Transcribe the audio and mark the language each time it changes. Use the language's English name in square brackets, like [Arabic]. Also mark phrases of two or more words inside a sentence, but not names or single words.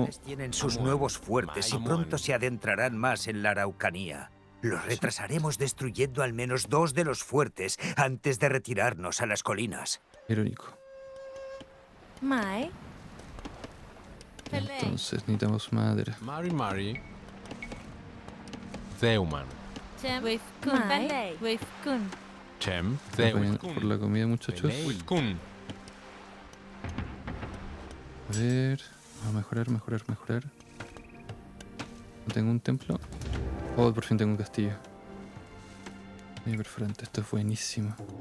[Spanish] Los españoles tienen sus nuevos fuertes y pronto se adentrarán más en la Araucanía. Los retrasaremos destruyendo al menos 2 de los fuertes antes de retirarnos a las colinas. Irónico. Mai. Entonces necesitamos madera. [Mapuche] Mari. Zeuman. [Spanish] Mai. Chem. Acompañan por la comida, muchachos. Felei. A ver, vamos a mejorar. No tengo un templo. Oh, por fin tengo un castillo. Perforante, esto es buenísimo.